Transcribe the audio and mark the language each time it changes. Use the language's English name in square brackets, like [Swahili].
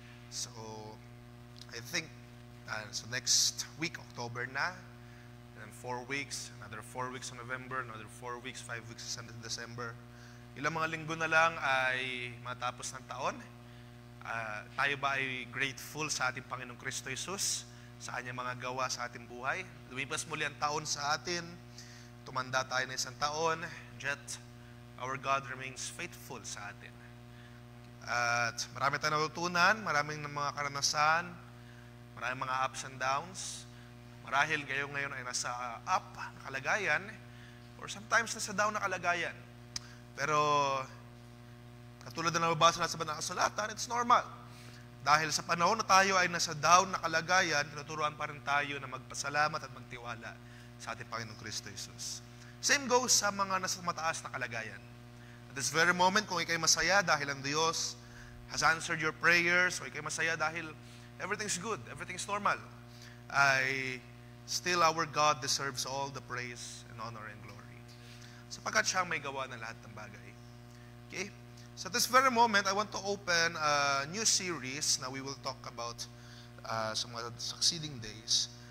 [English] So I think so next week, October na, and 4 weeks, another 4 weeks in November, another 4 weeks, 5 weeks sa December. [Filipino] Ilang mga linggo na lang ay matapos ng taon. Tayo ba ay grateful sa ating Panginoong Kristo Jesus sa kanyang mga gawa sa ating buhay? Lumipas muli ang taon sa atin, tumanda tayo na isang taon, [English] yet our God remains faithful [Filipino] sa atin. At marami tayong natutunan, maraming mga karanasan, maraming mga ups and downs. Marahil kayo ngayon ay nasa up na kalagayan or sometimes nasa down na kalagayan. Pero katulad na nababasa natin sa banal na kasulatan, [English] it's normal. [Filipino] Dahil sa panahon na tayo ay nasa down na kalagayan, tinuturuan pa rin tayo na magpasalamat at magtiwala sa ating Panginoong Kristo Jesus. Same goes sa mga nasa mataas na kalagayan. [English] At this very moment, [Filipino] kung ikay masaya dahil ang Diyos [English] has answered your prayers, [Filipino] o ikay masaya dahil [English] everything's good, everything's normal, ay still our God deserves all the praise and honor and glory. [Filipino] Sapagkat siya may gawa ng lahat ng bagay. [English] Okay? So at this very moment, I want to open a new series na we will talk about sa mga succeeding days.